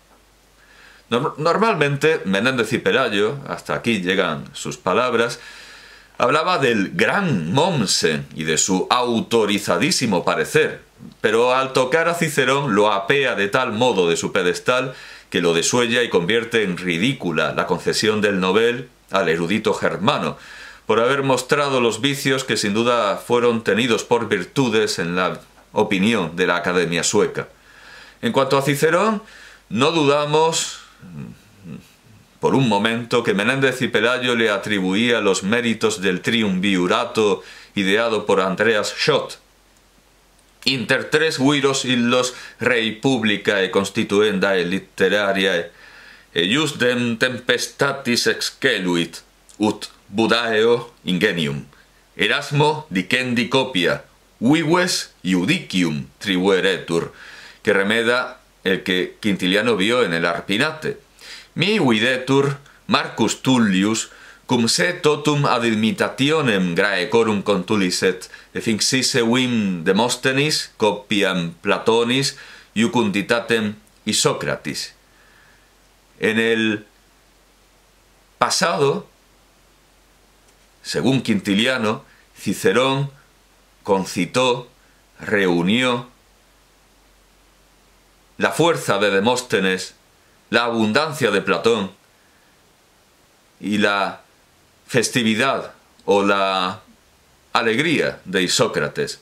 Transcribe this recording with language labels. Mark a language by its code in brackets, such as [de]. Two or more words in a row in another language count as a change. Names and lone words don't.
[es] Normalmente, Menéndez y Pelayo, hasta aquí llegan sus palabras, hablaba del gran Mommsen y de su autorizadísimo parecer, pero al tocar a Cicerón lo apea de tal modo de su pedestal que lo desuella y convierte en ridícula la concesión del Nobel al erudito germano, por haber mostrado los vicios que sin duda fueron tenidos por virtudes en la opinión de la Academia sueca. En cuanto a Cicerón, no dudamos por un momento que Menéndez y Pelayo le atribuía los méritos del triunvirato ideado por Andreas Schott. [la] Inter 3 viros illos rei publicae constituendae litteraria eius dem tempestatis exceluit, ut Budaeo ingenium. Erasmo dicendi copia, vives iudicium tribueretur, [es] que remeda el que Quintiliano vio en el Arpinate. [la] Mi videtur Marcus Tullius, cum se totum ad imitationem Graecorum contuliset, effinxisse vim Demosthenis, copiam Platonis, iucunditatem Isócratis. [es] En el pasado, según Quintiliano, Cicerón concitó, reunió la fuerza de Demóstenes, la abundancia de Platón y la festividad o la alegría de Isócrates.